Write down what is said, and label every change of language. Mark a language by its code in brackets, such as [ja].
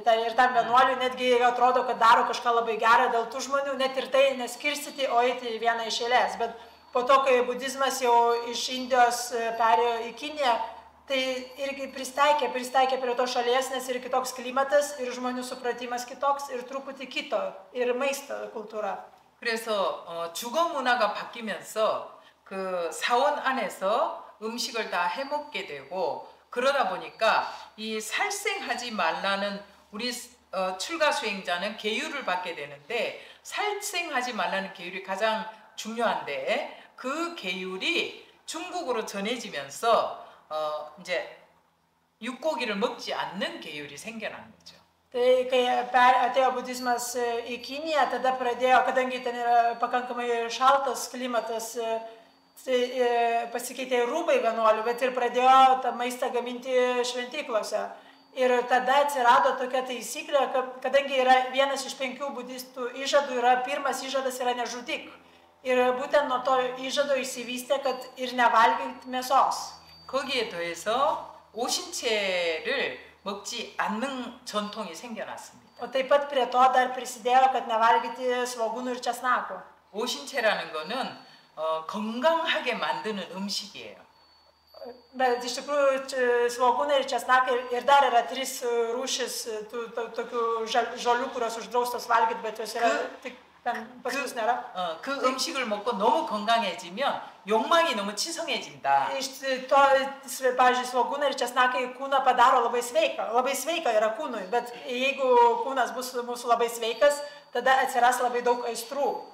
[lt] Ir tam vienuoliui netgi atrodo, kad daro kažką labai gerą dėl tų žmonių, net ir tai neskirstyti, o eiti vieną iš eilės. Bet po to, kai budizmas jau iš Indijos perėjo į Kiniją, tai irgi pristaikė prie to šalies, nes ir kitoks klimatas, ir žmonių supratimas kitoks, ir truputį kito, ir maisto kultūra. [ko] 그래서 주거 문화가 바뀌면서 그 사원 안에서 음식을 다 해먹게 되고 그러다 보니까 이 살생하지 말라는 우리 출가 수행자는 계율을 받게 되는데 살생하지 말라는 계율이 가장 중요한데 그 계율이 중국으로 전해지면서 이제 육고기를 먹지 않는 계율이 생겨난 거죠. [lt] Tai kai atėjo budizmas į Kiniją, tada pradėjo, kadangi ten yra pakankamai šaltas klimatas, Tai pasikeitė rūbai vienuolių, bet ir pradėjo tą maistą gaminti šventyklose. Ir tada atsirado tokia taisyklė, kadangi yra vienas iš 5 budistų įžadų, pirmas įžadas yra nežudyk. Ir būtent nuo to įžado išsivystė, kad ir nevalgyt mėsos. [ko] 거기에 더해서 오신채를 먹지 않는 전통이 생겨났습니다. [lt] O taip pat prie to dar prisidėjo, kad nevalgyti svogūnų ir česnako. [ko] 오신채라는 거는 건강하게 만드는 음식이에요. [lt] Bet iš tikrųjų svogūnai ir česnakai ir dar yra 3 rūšis tokių žolių, kurios uždraustos valgyti, bet jos yra tik ten pas mus nėra. [ko] 그 음식을 먹고 너무 건강해지면 욕망이 너무 치성해진다. [lt] Iš to, pavyzdžiui, svogūnai ir česnakai kūną padaro labai sveika. Labai sveika yra kūnui, bet jeigu kūnas bus mūsų labai sveikas, tada atsiras labai daug aistrų.